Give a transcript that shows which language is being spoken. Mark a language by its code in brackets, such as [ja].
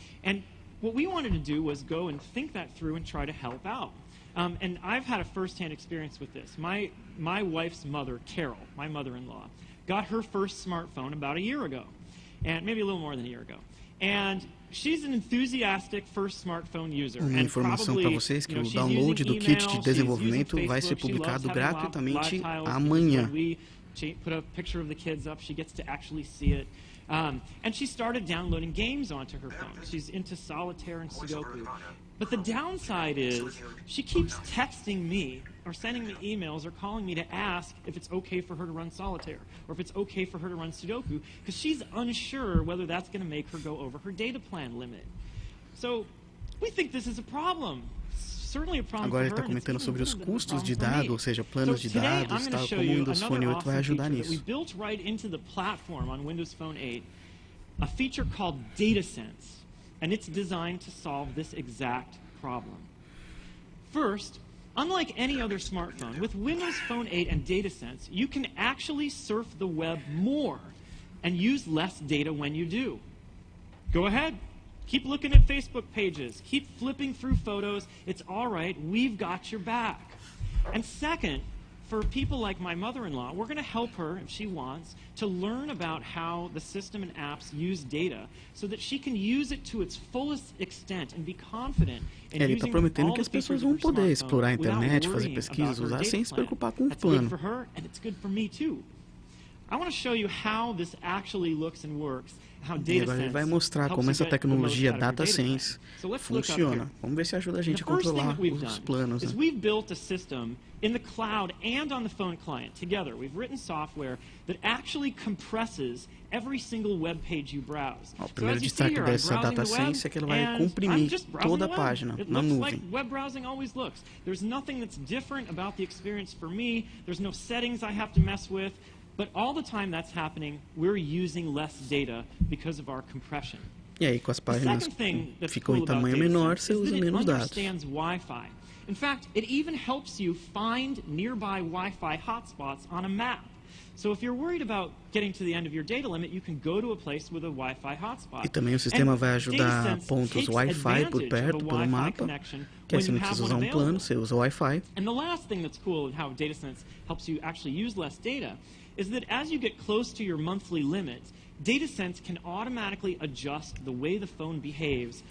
[en] And what we wanted to do was go and think that through and try to help out. And I've had a first-hand experience with this. My wife's mother, Carol, my mother-in-law, got her first smartphone about a year ago, and maybe a little more than a year ago. And she's an enthusiastic first smartphone user. [pt] Uma informação para vocês que o download do kit de desenvolvimento vai ser publicado gratuitamente amanhã. [en] Put a picture of the kids up, she gets to actually see it. And she started downloading games onto her phone. She's into solitaire and Sudoku. But the downside is she keeps texting me or sending me emails or calling me to ask if it's okay for her to run solitaire or if it's okay for her to run Sudoku, because she's unsure whether that's going to make her go over her data plan limit. So we think this is a problem. [pt] Agora ele está comentando sobre os custos de dados, ou seja, planos de dados, tal, como o Windows Phone 8 vai ajudar nisso. [en] We built right into the platform on Windows Phone 8 a feature called DataSense, and it's designed to solve this exact problem. First, unlike any other smartphone, with Windows Phone 8 and DataSense, you can actually surf the web more and use less data when you do. Go ahead. Keep looking at Facebook pages. Keep flipping through photos. It's all right. We've got your back. And second, for people like my mother-in-law, we're going to help her, if she wants, to learn about how the system and apps use data so that she can use it to its fullest extent and be confident in [pt] Ele está prometendo que as [en] using [pt] pessoas vão poder explorar a internet, fazer pesquisas, usar sem se preocupar com o plano. [en] That's good for her, and it's good for me too. I want to show you how this actually looks and works. [pt] E agora ele vai mostrar como essa tecnologia DataSense funciona. Vamos ver se ajuda a gente a controlar os planos. Né? [en] We've built a system in the cloud and on the phone client together. We've written software that actually compresses every single web page you browse. [pt] O primeiro destaque dessa DataSense é que ela vai comprimir toda a página na nuvem. [en] Like web browsing always looks. There's nothing that's different about the experience for me. There's no settings I have to mess with. But all the time that's happening, we're using less data because of our compression. [pt] E aí, com as páginas que ficam em tamanho menor, você usa menos dados. [en] Wi-Fi. In fact, it even helps you find nearby Wi-Fi hotspots on a map. So if you're worried about getting to the end of your data limit, you can go to a place with a Wi-Fi hotspot. [pt] E também o sistema vai ajudar pontos Wi-Fi por perto, pelo mapa, que aí você não precisa usar um plano, você usa o Wi-Fi. [en] And the last thing that's cool in how DataSense helps you actually use less data is that as you get close to your monthly limit, DataSense can automatically adjust the way the phone behaves.